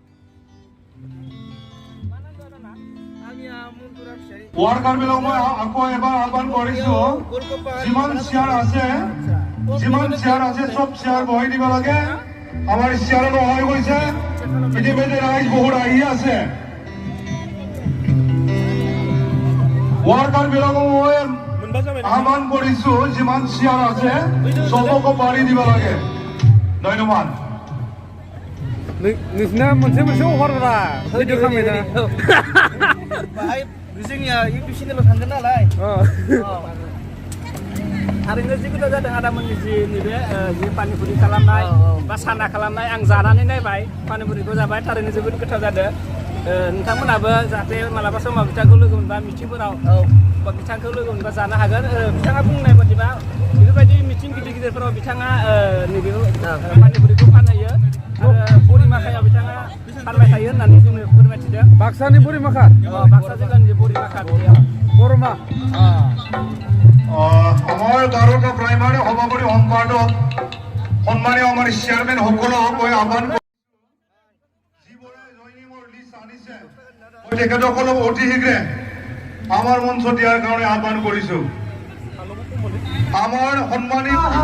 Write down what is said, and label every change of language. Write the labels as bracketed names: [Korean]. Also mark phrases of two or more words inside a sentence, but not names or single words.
[Assamese] ওয়ার্কার বিলাক মই আকৌ এবাৰ আহ্বান কৰিছো যিমান চেয়াৰ আছে সব চেয়াৰ বহাই দিব লাগে আমাৰ চেয়াৰ নহয় গৈছে ইতিমধ্যে ৰাইজ বহুত আহি আছে ওয়ার্কার বিলাক মই আহ্বান কৰিছো যিমান চেয়াৰ আছে সবকো পাৰি দিব লাগে ধন্যবাদ [Bodo] Nisna moनसे अफार रा भिडिअ खालामनाय ना बाहाय जोंनिया इउटिउब चेनेलाव थांगोन नालाय थारैनो जि खोथा जादों आदामोननि जि नैबे जि पानिपुरि खालामनाय बा साना खालामनाय आं जानानै नायबाय पानिपुरिखौ जाबाय थारैनो जोबोद गोथाव जादों नोंथांमोनाबो जाहाथे मालाबा समाव बिथांखौ लोगो मोनबा मिथिंफोराव बा बिथांखौ लोगो मोनबा जानो हागोन बिथाङा बुंनाय बादिबा बेफोरबायदि मिथिं गिदिर गिदिरफोराव बिथाङा नैबे पानिपुरिखौ फानहैयो Borimakhaयाव बिथाङा फानबाय थायो होननानै जोंनो फोरमायथिदों बाक्सानि बरिमाखा बाक्सा जिल्लानि बरिमाखा बेयाव बरमा [Assamese] আমাৰ বাৰটা প্ৰাইমাৰী সভাপতি সম্পাদক সন্মানীয় আমাৰ চেয়াৰমেন সকলক মই আহ্বান যিবোৰে জয়নিঙৰ লিষ্ট আনিছে মই তেখেতসকলক অতি শীঘ্ৰে আমাৰ মঞ্চ দিয়াৰ কাৰণে আহ্বান কৰিছো আমাৰ সন্মানীয়